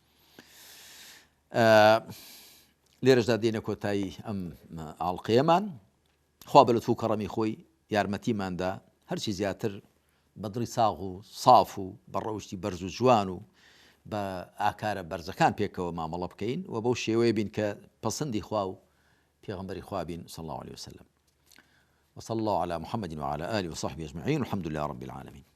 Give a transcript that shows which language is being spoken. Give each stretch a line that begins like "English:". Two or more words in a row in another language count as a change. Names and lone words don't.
Central Kurdish: لێرەشدا دێنە کۆتایی ئەم ئاڵقەیەمان. خوا بە لەتف و کەڕەمی خۆی یارمەتیماندا هەرچی زیاتر بە دڵی ساغ و ساف و بە ڕەوشی بەرز و جوان و بە ئاکارە بەرزەکان پێکەوە مامەڵە بکەین و بەو شێوەیە بین کە پەسەندی خوا و پێغەمبەری خوا بین
Arabic: صلی الله عليه وسلم. وصلى الله على محمد وعلى آله وصحبه أجمعين والحمد لله رب العالمين.